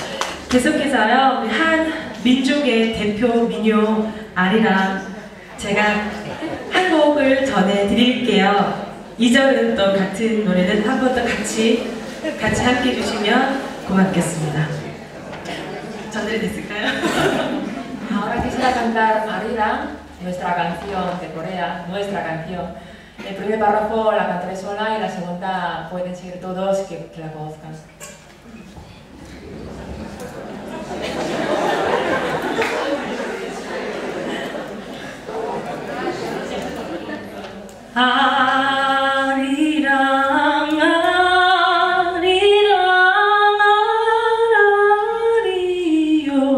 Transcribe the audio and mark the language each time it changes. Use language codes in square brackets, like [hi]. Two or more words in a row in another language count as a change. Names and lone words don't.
[ko] 계속해서요, 우리 한 민족의 대표 민요 아리랑 제가 한 곡을 전해드릴게요. 2절은 또 같은 노래는 한 번 더 같이 함께 해주시면 고맙겠습니다. 전달이 됐을까요? [es] Ahora quisiera cantar Arirang, nuestra canción de Corea, nuestra canción. El primer párrafo la cantaré sola y la segunda pueden seguir todos que la conozcan. [ko] 아리랑 아리랑 아라리요.